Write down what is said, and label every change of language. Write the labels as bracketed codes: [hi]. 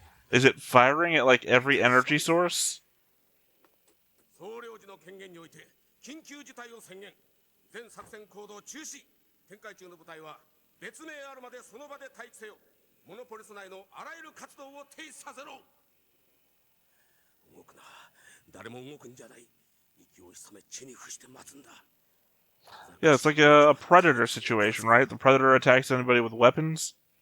[en] Is it firing at like every energy source? [ja] 総領事の権限において緊急事態を宣言。全作戦行動中止。展開中の部隊は別名あるまでその場で待機せよ。モノポリス内のあらゆる活動を停止させろ。動くな。誰も動くんじゃない。息を潜め地に伏して待つんだ。 [en] Yeah, it's like a predator situation, right? The predator attacks anybody with weapons.